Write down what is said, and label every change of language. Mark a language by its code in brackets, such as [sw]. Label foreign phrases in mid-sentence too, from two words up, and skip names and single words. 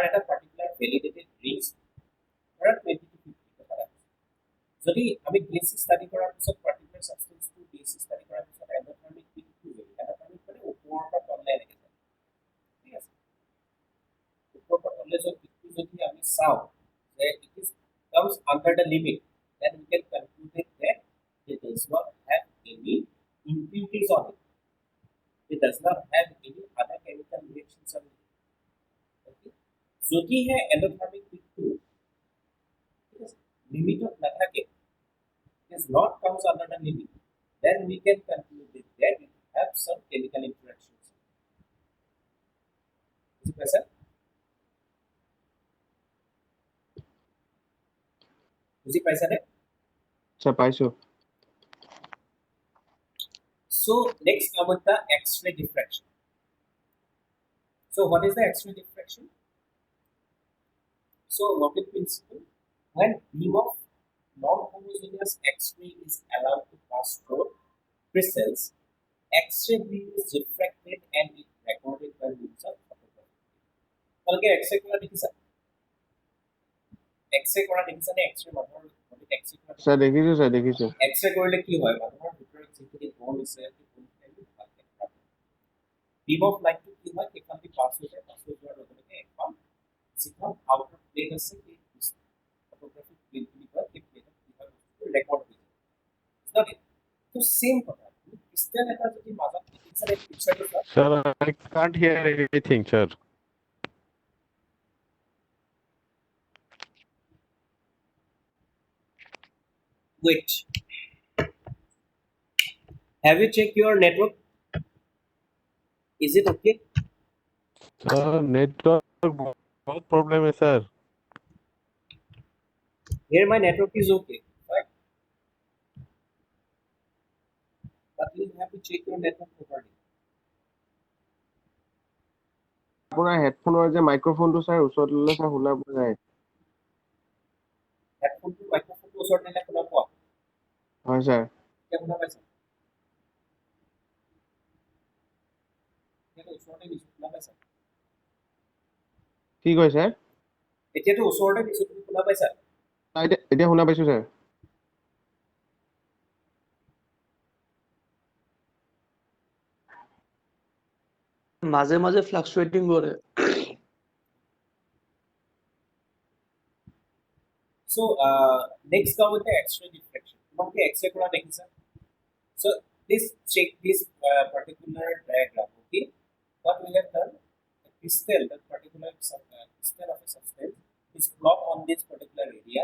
[as] এটা [en] particular validated range [as] ধৰা 20 to 50 কথা যদি আমি [en] DSC study [as] কৰাৰ পিছত পাৰ্টিকুলাৰ সাবষ্টেন্সটো [en] DSC study [as] কৰাৰ পিছত এণ্ডোথাৰ্মিক পিকটো যদি এণ্ডোথাৰ্মিক মানে ওপৰৰ পৰা তললৈ এনেকৈ যায় ঠিক আছে ওপৰৰ পৰা তললৈ যোৱা পিকটো যদি আমি চাওঁ যে [en] it is comes under the limit then we can conclude that it does not have any impurities on it. It does not have any other chemical reactions on it. Okay? [as] যদিহে এণ্ডোথাৰ্মিক পিকটো লিমিটত নাথাকে [en] is not comes under the limit, then we can conclude that it have some chemical interactions. Is it clear? [as] বুজি পাইছানে স্যার পাইছো [en] So next come with the X-ray diffraction. So what is the X-ray diffraction? So working principle, when beam of non-homogeneous X-ray is allowed to pass through crystals, X-ray beam is diffracted and is recorded by means of photography. [as] Okay, X-ray কৰা দেখিছা? X-ray কৰা দেখিছা নে X-ray মানুহৰ body X-ray kora স্যার দেখিছো X-ray কৰিলে কি হয় মানুহৰ ভিতৰত যিখিনি বল আছে [en] beam of light [as] to কি হয় এখন দি পাস হৈ যোৱাৰ লগে লগে এখন যিখন [en] outer plate [as] আছে সেই [en] photographic plate [as] বুলি কয় সেই প্লেটত কি হয় ৰেকৰ্ড হৈ যায় ঠিক তো সেম কথা ক্রিস্টাল এটা যদি মাজত পিকচাৰ পিকচাৰটো [en] Sir, I can't hear anything, sir. wait have you checked your network is it okay [hi] Sir, network बहुत problem है, sir. [en] here my network is okay right but you have to check your network properly [as] আপোনাৰ হেডফোনৰ যে মাইক্ৰফোনটো স্যাৰ ওচৰত ল'লে স্যাৰ শুনা পোৱা যায় হেডফোনটো মাইক্ৰফোনটো ওচৰত নিলে শুনা পোৱা হয় স্যাৰ এতিয়া শুনা পাইছা এতিয়া ওচৰতে নিছো শুনা পাইছা কি কয় স্যাৰ এতিয়াতো ওচৰতে নিছো তুমি শুনা পাইছা এতিয়া শুনা পাইছো স্যাৰ মাজে মাজে ফ্লাকচুয়েটিং করে [en] So next come with the X-ray diffraction. [as] Okay, X-ray কৰা দেখিছা. [en] So this check this particular diagram. Okay, what we have done, the crystal, that particular crystal of a substance is plot on this particular area.